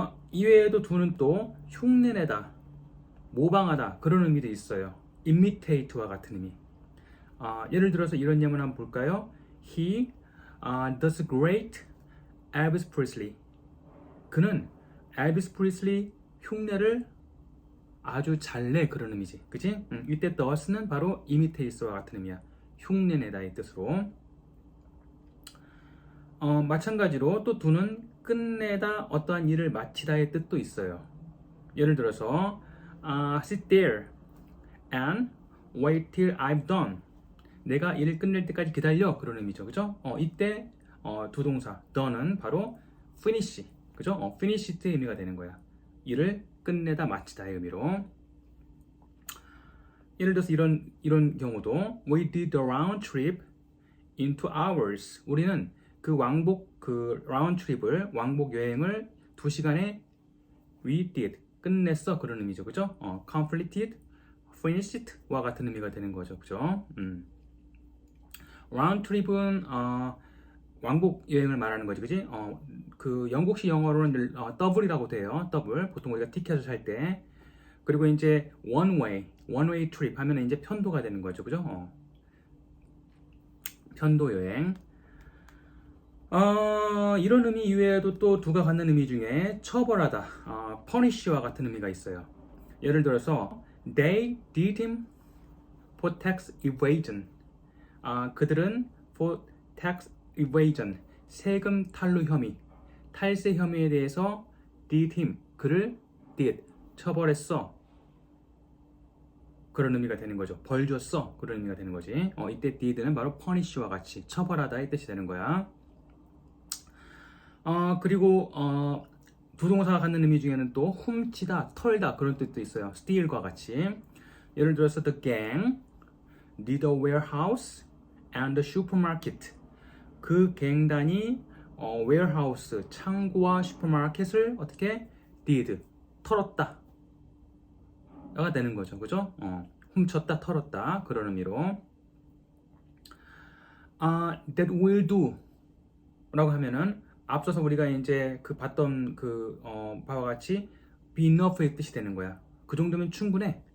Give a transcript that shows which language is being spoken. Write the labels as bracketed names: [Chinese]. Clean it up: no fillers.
[Korean] 이외에도 do는 또 흉내내다, 모방하다 그런 의미도 있어요. imitate와 같은 의미. 예를 들어서 이런 예문 한번 볼까요? [English] He does great Elvis Presley. [Korean] 그는 엘비스 프리슬리 흉내를 아주 잘 내 그런 의미지, 그치? 이때 does는 바로 imitate와 같은 의미야. 흉내내다의 뜻으로. 마찬가지로 또 do는 끝내다, 어떠한 일을 마치다의 뜻도 있어요. [English] 예를 들어서 sit there and wait till I've done. [Korean] 내가 일을 끝낼 때까지 기다려 그런 의미죠, 그죠? 이때 두 동사 done은 바로 finish, 그죠? finished의 의미가 되는 거야. 일을 끝내다, 마치다의 의미로. 예를 들어서 이런 경우도 [English] We did the round trip in 2 hours. [Korean] 우리는 그 [English] round trip [Korean] 을, 왕복 여행을 2시간에 [English] we did, [Korean] 끝냈어 그런 의미죠, 그죠? completed, finished와 같은 의미가 되는 거죠, 그죠? round trip은 왕복 여행을 말하는 거지, 그지? 그 영국식 영어로는 double이라고 돼요. double. 보통 우리가 티켓을 살 때. 그리고 이제 [English] one way trip [Korean] 하면 이제 편도가 되는 거죠, 그죠? 편도 여행. 이런 의미 이외에도 또 두가 갖는 의미 중에 처벌하다, punish와 같은 의미가 있어요. 예를 들어서 [English] they did him for tax evasion. [Korean] 그들은 [English] for tax evasion, [Korean] 세금 탈루 혐의, 탈세 혐의에 대해서 [English] did him, [Korean] 그를 did, 처벌했어 그런 의미가 되는 거죠. 벌 줬어 그런 의미가 되는 거지. 이때 did는 바로 punish와 같이 처벌하다의 뜻이 되는 거야. 그리고 두 동사가 갖는 의미 중에는 또 훔치다, 털다 그런 뜻도 있어요. steal과 같이. 예를 들어서 [English] the gang did the warehouse and the supermarket. [Korean] 그 갱단이 warehouse, 창고와 슈퍼마켓을 어떻게 did, 털었다 털었다가 되는 거죠. 그죠? 훔쳤다, 털었다. 그런 의미로. [English] That will do [Korean] 라고 하면은 앞서서 우리가 이제 그 봤던 바와 같이 be enough의 뜻이 되는 거야. 그 정도면 충분해.